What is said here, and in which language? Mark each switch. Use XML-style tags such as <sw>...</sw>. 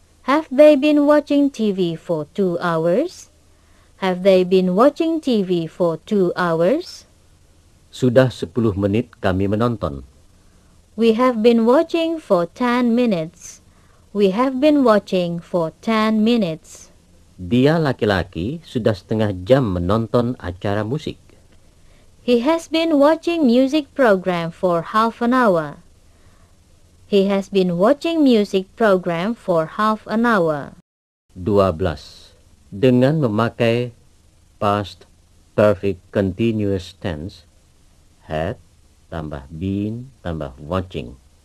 <en>Have they been watching TV for 2 hours? Have they been watching TV for 2 hours?</en> <id>Sudah 10 menit kami menonton.</id> <en>We have been watching for 10 minutes. We have been watching for 10 minutes.</en> <id>Dia laki-laki sudah setengah jam menonton acara musik.</id> <en>He has been watching music program for half an hour. He has been watching music program for half an hour. 12.</en> <id>Dengan memakai past perfect continuous tense, had tambah been tambah watching.</id>